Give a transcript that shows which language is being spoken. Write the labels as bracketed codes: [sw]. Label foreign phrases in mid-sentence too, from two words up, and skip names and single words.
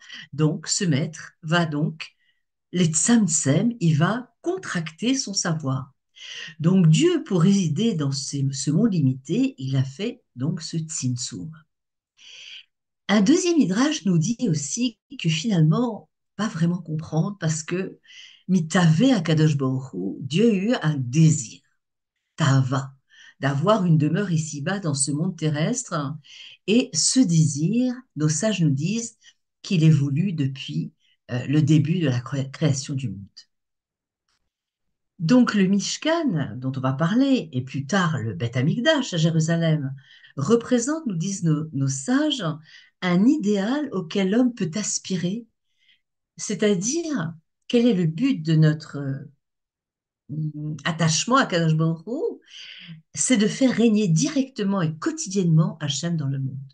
[fr] Donc, ce maître va donc, les tzamtzem, il va contracter son savoir. Donc Dieu, pour résider dans ce monde limité, il a fait donc ce tzimtzum. Un deuxième midrash nous dit aussi que finalement, pas vraiment comprendre parce que [he] מתאווה הקדוש ברוך הוא, [fr] Dieu a eu un désir, tava, d'avoir une demeure ici-bas dans ce monde terrestre. Et ce désir, nos sages nous disent qu'il est voulu depuis le début de la création du monde. Donc le Mishkan, dont on va parler, et plus tard le Beth Amikdash à Jérusalem, représente, nous disent nos sages, un idéal auquel l'homme peut aspirer, c'est-à-dire quel est le but de notre attachement à Kadosh Baruch Hu, c'est de faire régner directement et quotidiennement Hachem dans le monde.